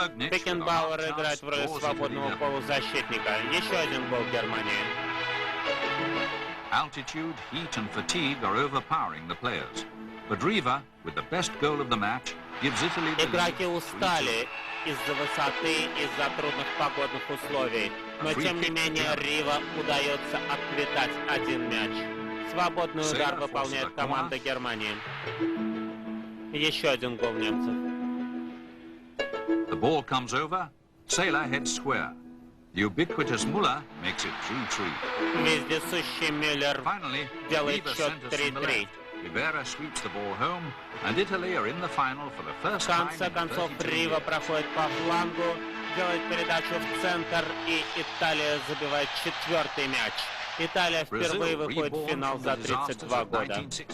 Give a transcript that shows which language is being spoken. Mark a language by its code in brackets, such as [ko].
[ru] Бекенбауэр играет в роли свободного полузащитника. Еще один гол Германии. [en] Altitude, heat and fatigue are overpowering the players. But Riva, with the best goal of the match, gives Italy the lead. [ru] Игроки устали из-за высоты, из-за трудных погодных условий. Но тем не менее Рива удается отквитать один мяч. Свободный удар выполняет команда Германии. Еще один гол немцев. [en] The ball comes over. Sailor heads square. The ubiquitous Müller makes it 3-3. [ru] Вездесущий Мюллер делает счет 3-3. [en] Rivera sweeps the ball home, and Italy are in the final for the first time. [ru] В конце концов, Рива проходит по флангу, делает передачу в центр, и Италия забивает четвертый мяч. Италия впервые выходит в финал за 32 года.